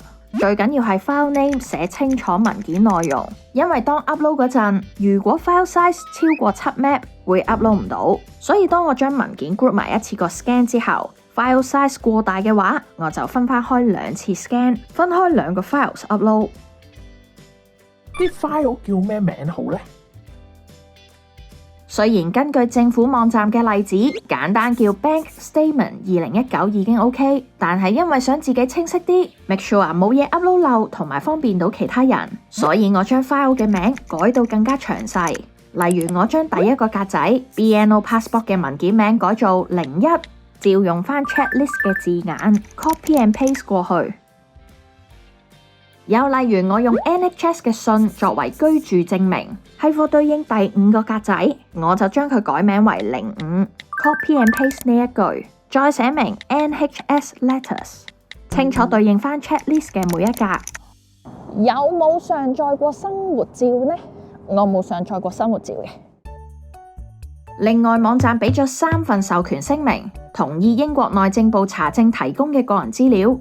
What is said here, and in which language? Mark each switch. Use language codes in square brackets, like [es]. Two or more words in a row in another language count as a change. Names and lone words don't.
[yue] 最緊要係 [en] file name [yue] 寫清楚文件內容，因為當 upload 嗰陣，如果 [en] file size [yue] 超過7 MB 會 upload 唔到，所以當我將文件 group 埋一次個 scan 之後， [en] file size [yue] 過大嘅話，我就分開2次 scan， 分開2個 [en] files upload。 [yue] 啲 file 叫咩名好呢？雖然根據政府網站嘅例子，簡單叫 Bank Statement 2019已經 OK， 但係因為想自己清晰啲 ， [en] make sure [yue] 冇嘢 upload 漏同埋方便到其他人，所以我將 file 嘅名改到更加詳細。例如我將第一個格仔 BNO Passport 嘅文件名改做01，照用翻 checklist 嘅字眼 [en] copy and paste [yue] 過去。又例如我用 NHS 嘅信作為居住證明，係貨對應第5個格仔，我就將佢改名為05 ， [en] copy and paste [yue] 呢一句，再寫明 [en] NHS letters， [yue] 清楚對應翻 checklist 嘅每一格。有冇上載過生活照呢？我冇上載過生活照嘅。另外，網站俾咗3份授權聲明，同意英國內政部查證提供嘅個人資料。